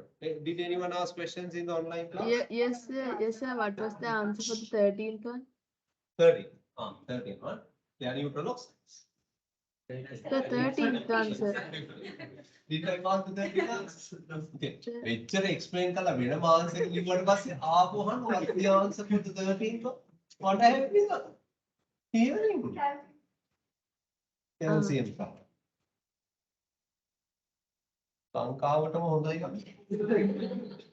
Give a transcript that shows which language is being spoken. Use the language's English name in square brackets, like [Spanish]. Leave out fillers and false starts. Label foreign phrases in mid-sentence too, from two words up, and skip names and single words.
[English] Did anyone ask questions in the online class? yes, sir, yes, sir. What was the answer for the 13th one? 13. 13, huh? They are neutral oxides. The 13th answer. Did I pass the 13th answer? Okay. Lecture explain [Sinhala] කළා වෙනම [English] answer [Sinhala] එක ලිව්වට පස්සේ ආපුවහම [English] what's the answer for the 13th one? What happened? Hearing. Calcium carbonate. [Sinhala] ලංකාවටම හොඳයි අපි.